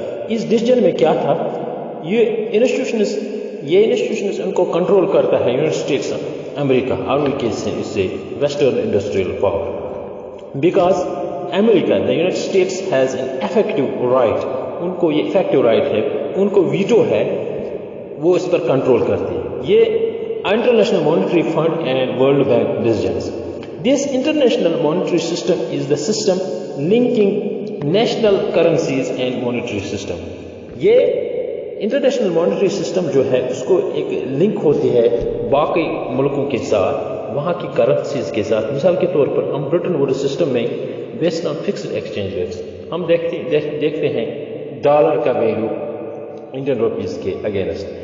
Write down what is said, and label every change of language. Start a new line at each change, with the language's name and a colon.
Urdu: اس decision میں کیا تھا؟ یہ انسٹیٹیوشنز ان کو کنٹرول کرتا ہے یونائٹڈ اسٹیٹس امریکہ، اور اس سے western industrial power.
English: because America, the United States has an effective right,
Urdu: ان کو یہ افیکٹو رائٹ ہے، ان کو ویٹو ہے، وہ اس پر کنٹرول کرتی ہے. یہ international monetary fund and world bank decisions.
English: This international monetary system is the system linking national currencies and monetary system.
Urdu: یہ انٹرنیشنل مانیٹری سسٹم جو ہے اس کو ایک لنک ہوتی ہے باقی ملکوں کے ساتھ، وہاں کی کرنسیز کے ساتھ. مثال کے طور پر ہم برٹن ووڈ سسٹم میں
English: based on fixed exchange rates
Urdu: ہم دیکھتے ہیں ڈالر کا ویلیو انڈین روپیز کے اگینسٹ.